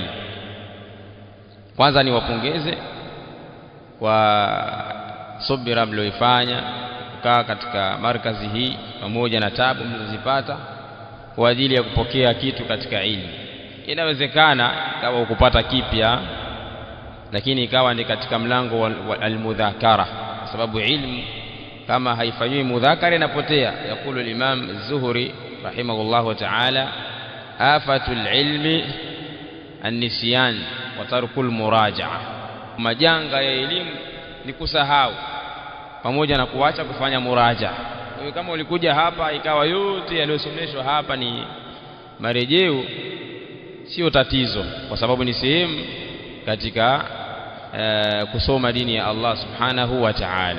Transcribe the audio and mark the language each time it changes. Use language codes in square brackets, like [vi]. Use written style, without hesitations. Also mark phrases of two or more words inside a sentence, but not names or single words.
[sw] Kwanza ni wapongeze kwa subira mlioifanya kukaa katika markazi hii pamoja na tabu mlizozipata kwa ajili ya kupokea kitu katika ilmu. Inawezekana kama ukupata kipya, lakini ikawa ni katika mlango wa almudhakara, kwa sababu ilmu kama haifanywi mudhakara inapotea. [ar] يقول الإمام الزهري رحمه الله تعالى آفة العلم النسيان وترك المراجعة. [sw] Majanga ya elimu ni kusahau pamoja na kuacha kufanya muraja'a. Kwa hiyo kama ulikuja hapa ikawa yote yaliyosomeshwa hapa ni marejeo, sio tatizo, kwa sababu ni sehemu katika kusoma dini ya Allah [ar] سبحانه وتعالى.